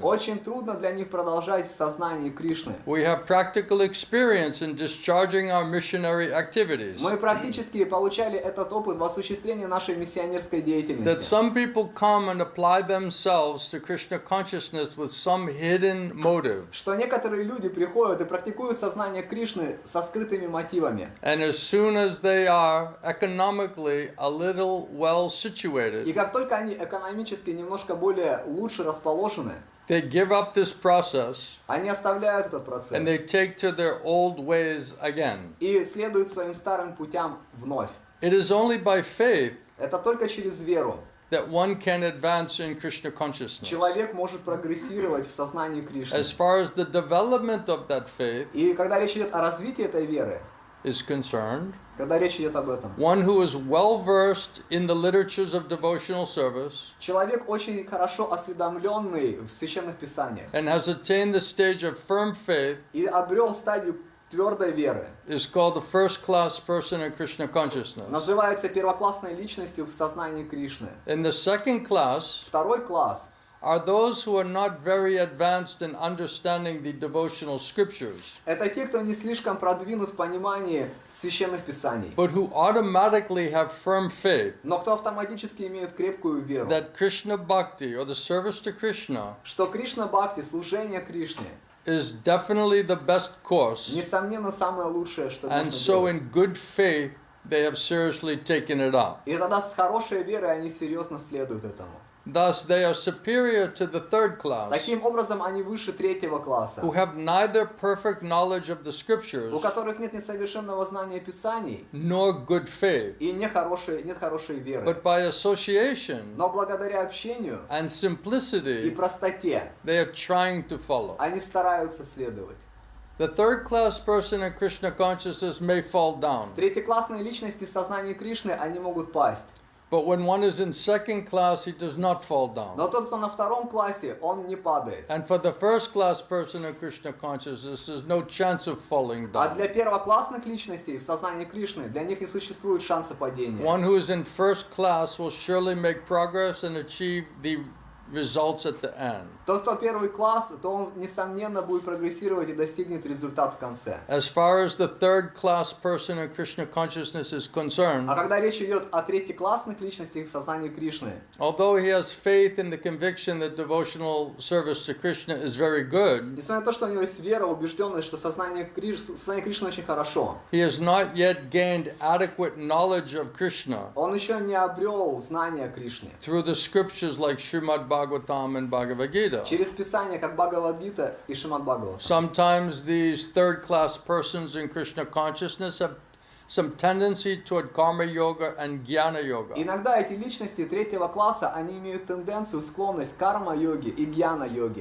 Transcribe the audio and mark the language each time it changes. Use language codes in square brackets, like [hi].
[ru] очень трудно для них продолжать в сознании Кришны. [en] We have practical experience in discharging our missionary activities. [ru] Мы практически получали этот опыт в осуществлении нашей миссионерской [en] That [ru] деятельности. [en] some people come and apply themselves to Krishna consciousness with some hidden motive. [ru] Что некоторые люди приходят и практикуют сознание Кришны со скрытыми мотивами. [en] And as soon as they are economically a little well [ru] И [en] situated, [ru] как только они экономически немножко более лучше расположены, [en] they give up this process [ru] они оставляют этот [en] and they [ru] процесс [en] take to their old ways again. [ru] и следуют своим старым путям вновь. [en] It is only by faith [ru] Это только через веру [en] that one can advance in Krishna consciousness. [ru] человек может прогрессировать в сознании Кришны. [en] As far as the development of that faith [ru] И когда речь идет о развитии этой веры, [en] is concerned, [ru] когда речь идет об этом, [en] one who is well versed in the literatures of devotional service [ru] человек очень хорошо осведомленный в священных писаниях [en] and has attained the stage of firm faith [ru] и обрел стадию твердой веры, [en] is called the first class person in Krishna consciousness. [ru] называется первоклассной личностью в сознании Кришны. [en] In the second class [ru] Второй класс [en] are those who are not very advanced in understanding the devotional scriptures, [ru] – это те, кто не слишком продвинут в понимании священных писаний, [en] but who automatically have firm faith [ru] но кто автоматически имеет крепкую веру, [en] that Krishna bhakti or the service to Krishna [ru] что Кришна-бхакти, служение Кришне, [en] is definitely the best course, [ru] несомненно, самое лучшее, что можно [en] and so [ru] делать. [en] in good faith they have seriously taken it up. [ru] И тогда с хорошей верой они серьезно следуют этому. [en] Thus they are superior to the third class, [ru] Таким образом, они выше третьего класса, [en] who have neither perfect knowledge of the scriptures [ru] у которых нет несовершенного знания Писаний [en] nor good faith, [ru] и нет хорошей веры. [en] but by association [ru] Но благодаря общению [en] and [ru] и [en] simplicity [ru] простоте [en] they are trying to follow. [ru] они стараются следовать. [en] The third class person in Krishna consciousness may fall down, [ru] Третьеклассные личности в сознании Кришны, они могут пасть. [en] but when one is in second class he does not fall down. [ru] Но тот, кто на втором классе, он не падает. [en] And for the first class person in Krishna consciousness there's no chance of falling [ru] А [en] down. [ru] для первоклассных личностей в сознании Кришны, для них не существует шанса падения. [en] One who is in first class will surely make progress and achieve the results at the end. [ru] Тот, кто первый класс, то он, несомненно, будет прогрессировать и достигнет результат в конце. [en] As far as the third class person in Krishna consciousness is concerned, [ru] А когда речь идет о третьеклассных личностях в сознании Кришны, [en] although he has faith in the conviction that devotional service to Krishna is very good, [ru] несмотря на то, что у него есть вера, убежденность, что сознание Кришны очень хорошо, [en] he has not yet gained adequate knowledge of Krishna [ru] он еще не обрел знания о Кришне. [en] through the scriptures like Śrīmad-Bhāgavatam and Bhagavad Gita. [ru] Через Писание, как Бхагавад-гита и Śrīmad-Bhāgavatam. [en] Sometimes these third class persons in Krishna consciousness have some tendency toward karma yoga and jnana yoga. [ru] Иногда эти личности третьего класса, они имеют тенденцию, склонность к карма-йоге и гьяна-йоге.